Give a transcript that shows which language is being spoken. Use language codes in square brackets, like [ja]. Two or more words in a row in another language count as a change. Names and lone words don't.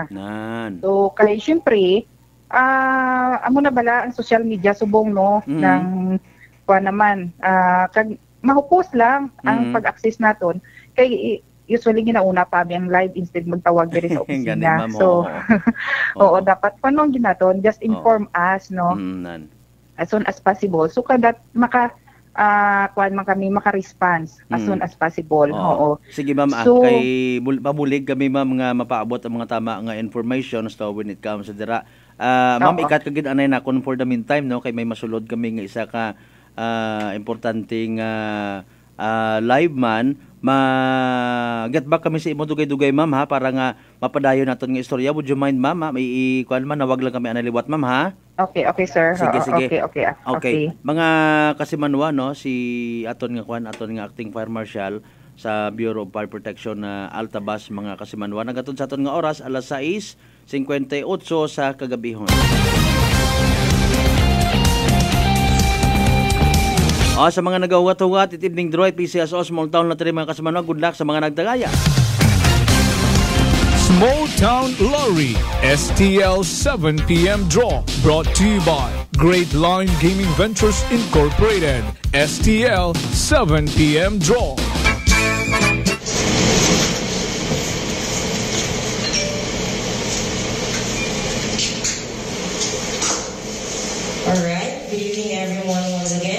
[hil] So kay syempre amo na bala ang [en] social media [hil] subong no ng kuan naman kag mahupos lang ang pag-access naton kay usually ginauna pa ang live instead magtawag diri sa opisina. So dapat panong ginaton [en] just inform us [hil] no [en] as soon as possible [hil] so kada kuan man kami maka-response [en] as soon as possible. [hil] Sige ma'am, kay pabulig kami ma'am nga mapaabot ang mga tama nga information so [en] when it comes [hil] sa dira. Ma'am, ikat kagid anay na kon [en] for the meantime [hil] no kay may masulod kami nga isa ka importanteng live man [en] get back [hil] kami sa imo dugay-dugay ma'am ha para nga mapadayon naton nga istorya. [en] Would you mind [hil] ma'am may kuan man nawag lang kami analiwat ma'am ha. [en] Okay sir. [hil] Sige. [en] Okay. [hil] Mga kasimanwa no si aton nga acting fire marshal sa Bureau of Fire Protection Altabas mga kasimanwa nagatod sa aton nga oras alas 6:58 sa kagabihon. Sa mga nagahugat-hugat, itibning Droid, PCSO, small town lottery mga kasimanwa, [en] good luck [hil] sa mga nagdagaya. [en] Small Town Lottery STL 7 p.m. draw brought to you by Great Line Gaming Ventures Incorporated. STL 7 p.m. draw. Alright, good evening everyone once again.